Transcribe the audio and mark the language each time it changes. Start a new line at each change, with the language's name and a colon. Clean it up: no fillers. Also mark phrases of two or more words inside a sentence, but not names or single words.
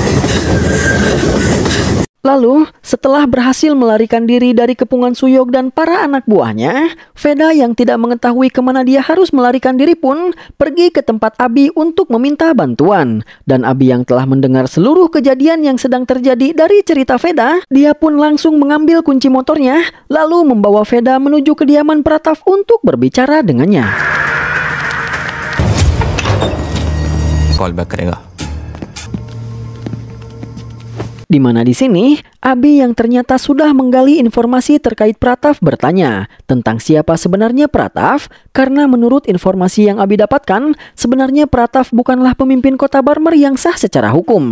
Indonesian: Lalu, setelah berhasil melarikan diri dari kepungan Suyog dan para anak buahnya, Veda yang tidak mengetahui kemana dia harus melarikan diri pun pergi ke tempat Abi untuk meminta bantuan. Dan Abi yang telah mendengar seluruh kejadian yang sedang terjadi dari cerita Veda, dia pun langsung mengambil kunci motornya, lalu membawa Veda menuju kediaman Pratav untuk berbicara dengannya.
English: call back
Hindi: करेगा।
Indonesian: Di mana di sini, Abi yang ternyata sudah menggali informasi terkait Pratav bertanya tentang siapa sebenarnya Pratav, karena menurut informasi yang Abi dapatkan, sebenarnya Pratav bukanlah pemimpin kota Barmer yang sah secara hukum.